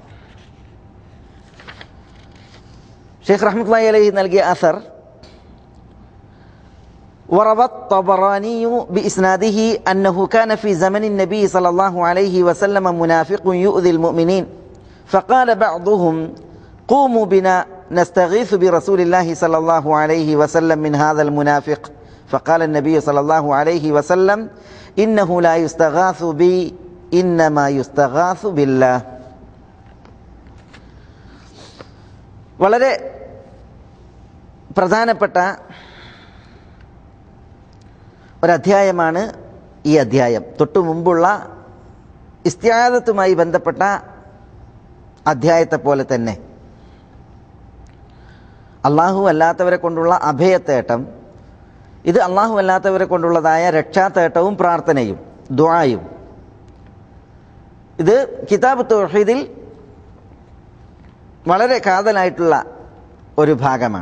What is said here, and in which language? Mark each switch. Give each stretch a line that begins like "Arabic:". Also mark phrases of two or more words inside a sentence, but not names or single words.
Arabic: شيخ رحمة الله عليه نلقي أثر وروى الطبراني بإسناده أنه كان في زمن النبي صلى الله عليه وسلم منافق يؤذي المؤمنين فقال بعضهم قوموا بنا نستغيث برسول الله صلى الله عليه وسلم من هذا المنافق فقال النبي صلى الله عليه وسلم إنه لا يستغاث بي إنما يستغاث بالله.
Malayalam: വളരെ പ്രധാനപ്പെട്ട ഒരധ്യായമാണ് ഈ അധ്യായം. തൊട്ടു മുമ്പുള്ള ഇസ്തിആദത്തുമായി ബന്ധപ്പെട്ട അധ്യായത്തെ പോലെ തന്നെ അള്ളാഹു അല്ലാത്തവരെ കൊണ്ടുള്ള അഭയത്തേട്ടം, ഇത് അള്ളാഹു അല്ലാത്തവരെ കൊണ്ടുള്ളതായ രക്ഷാത്തേട്ടവും പ്രാർത്ഥനയും ദുആയും, ഇത് കിതാബ് തൗഹീദിൽ വളരെ കാതലായിട്ടുള്ള ഒരു ഭാഗമാണ്.